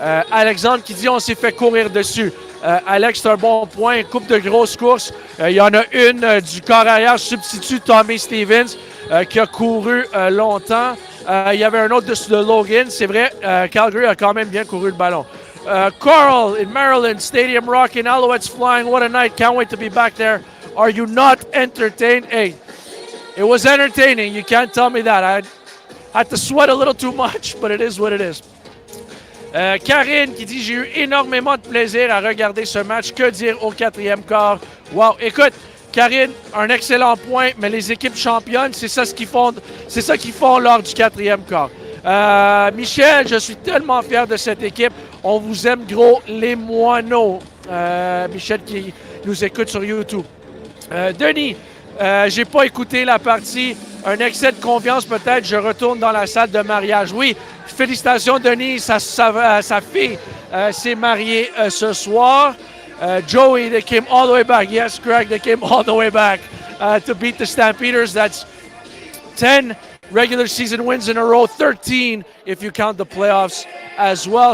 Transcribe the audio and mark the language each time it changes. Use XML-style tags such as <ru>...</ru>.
<fr>Alexandre qui dit « On s'est fait courir dessus ». Alex, c'est un bon point. Une couple de grosses courses. Il y en a une du corps arrière substitut Tommy Stevens qui a couru longtemps. Il y avait un autre de Logan. C'est vrai, Calgary a quand même bien couru le ballon.</fr> <en>Carl in Maryland, Stadium rocking, Alouettes flying. What a night. Can't wait to be back there. Are you not entertained? Hey, it was entertaining. You can't tell me that. I had to sweat a little too much, but it is what it is.</en> <fr>Karine qui dit « J'ai eu énormément de plaisir à regarder ce match. Que dire au quatrième quart? » Wow! Écoute, Karine, un excellent point, mais les équipes championnes, c'est ça qu'ils font lors du quatrième quart. Michel, je suis tellement fier de cette équipe. On vous aime gros, les moineaux. Michel qui nous écoute sur YouTube. Denis, j'ai pas écouté la partie. Un excès de confiance peut-être. Je retourne dans la salle de mariage. Oui, félicitations Denis, sa fille s'est mariée ce soir.</fr> <en>Joey, they came all the way back. Yes, Greg, they came all the way back to beat the Stampeders. That's 10 regular season wins in a row, 13 if you count the playoffs as well.</en>